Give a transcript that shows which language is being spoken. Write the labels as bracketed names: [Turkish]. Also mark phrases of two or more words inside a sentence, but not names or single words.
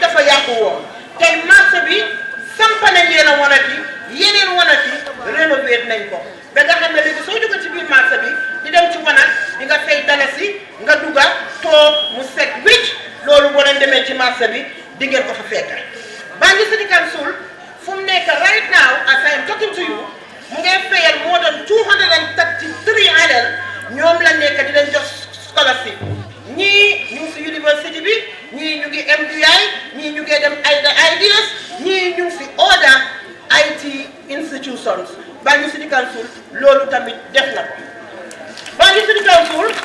[Wolof] dafa yàqu woon tey marché bi sampa nañ leen a wanag yi yeneen wanag yi rénové nañ ko ba nga xam ne léegi soo dugg ci biir marché bi di dem ci wanag di nga fay dalasi nga dugga toog mu set wicc loolu boo leen demee ci marché bi di ngeen ko fa fekk Banjul City Council fu mu nekk [English] right now as I am talking to you [Wolof] mu ngay fayal [English] more than [Wolof] 233 adel ñoom la nekk di leen jox scholarship ñii ñu ngi si university bi ñii ñu ngi MDI ñii ñu ngi dem ideas ñii ñu ngi si [English] other IT institutions [Wolof] Banjul City Council loolu tamit def na ko Banjul City Council